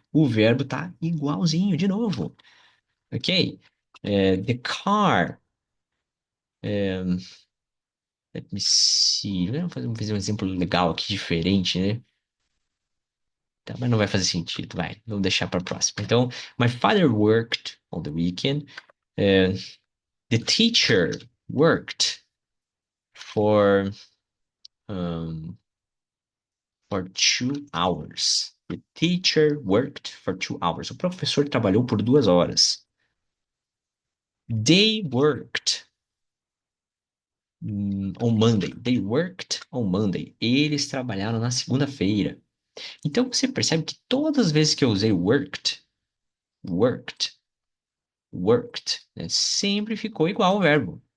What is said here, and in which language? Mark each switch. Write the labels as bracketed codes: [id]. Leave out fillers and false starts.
[pt] O verbo tá igualzinho, de novo. Ok? [en] The car. Let me see. [pt] Vamos fazer um exemplo legal aqui, diferente, né? Tá, mas não vai fazer sentido, vai. Vamos deixar para próxima. Então, [en] my father worked on the weekend. Uh, the teacher worked for um, for 2 hours. The teacher worked for 2 hours. [pt] O professor trabalhou por 2 horas. [en] They worked on Monday. They worked on Monday. [pt] Eles trabalharam na segunda-feira. Então você percebe que todas as vezes que eu usei worked, worked, né, sempre ficou igual o verbo.